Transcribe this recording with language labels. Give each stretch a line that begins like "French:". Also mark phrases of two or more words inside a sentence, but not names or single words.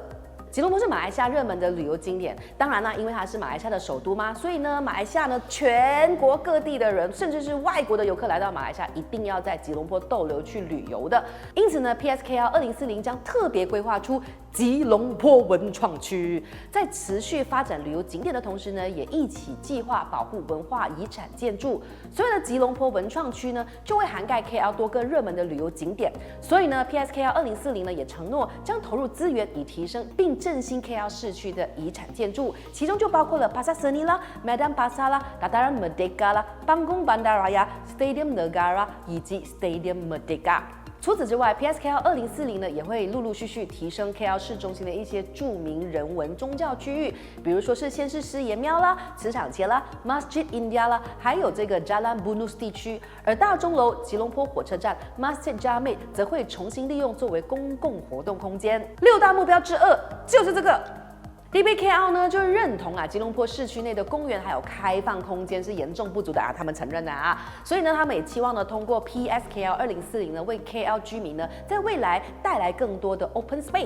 Chinese: 吉隆坡是马来西亚热门的旅游景点，当然啦，因为它是马来西亚的首都嘛，所以呢，马来西亚呢全国各地的人，甚至是外国的游客来到马来西亚，一定要在吉隆坡逗留去旅游的。因此呢 ，PSKL 2040将特别规划出吉隆坡文创区，在持续发展旅游景点的同时呢，也一起计划保护文化遗产建筑。所有的吉隆坡文创区呢，就会涵盖 KL 多个热门的旅游景点。所以呢 ，PSKL 2040呢也承诺将投入资源以提升并振兴 KL 市区的遗产建筑，其中就包括了 Pasar Seni 啦、Medan Pasar 啦、Dataran Merdeka 啦、Panggung Bandaraya、Stadium Negara 以及 Stadium Merdeka。除此之外 ，PSKL 2040呢也会陆陆续续提升 KL 市中心的一些著名人文宗教区域，比如说是先是师爷庙啦、磁场街啦、Masjid India 啦，还有这个 Jalan Bunus 地区。而大钟楼、吉隆坡火车站、Masjid Jamid 则会重新利用作为公共活动空间。6大目标之2就是这个。DBKL 呢就认同吉隆坡市区内的公园还有开放空间是严重不足的他们承认的所以呢，他们也期望呢通过 PSKL 2040呢为 KL 居民呢在未来带来更多的
English: open space。